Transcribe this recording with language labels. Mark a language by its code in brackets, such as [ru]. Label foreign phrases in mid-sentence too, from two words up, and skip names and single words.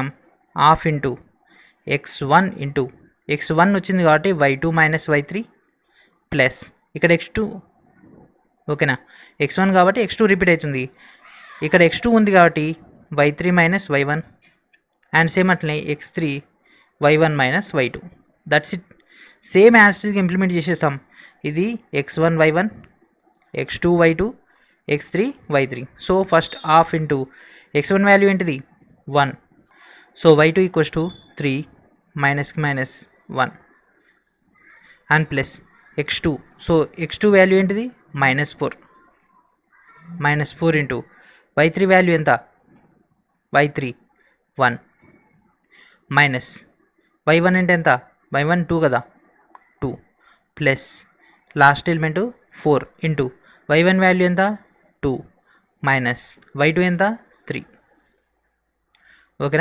[te] ½ x1 x1 వచ్చింది కాబట్టి y2 - y3 ప్లస్ ఇక్కడ x2 ఓకేనా. x1 కాబట్టి x2 రిపీట్ అవుతుంది, ఇక్కడ x2 ఉంది కాబట్టి y3 - y1 [en] and same [te] అట్లనే x3 y1 - y2 [en] that's it. [te] సేమ్ యాస్టీస్గా ఇంప్లిమెంట్ చేసేస్తాం. ఇది x1 y1 x2 y2 x3 y3. సో ఫస్ట్ ½ x1 వాల్యూ ఏంటిది 1, సో y2 = 3 -1 అండ్ ప్లస్ x2, సో x2 వాల్యూ ఏంటిది -4 -4 y3 వాల్యూ ఎంత y3 1 మైనస్ y1 అంటే ఎంత y1 2 కదా 2 ప్లస్ లాస్ట్ ఎలిమెంట్ 4 y1 వాల్యూ ఎంత 2 మైనస్ y2 ఎంత 3 ఓకేనా.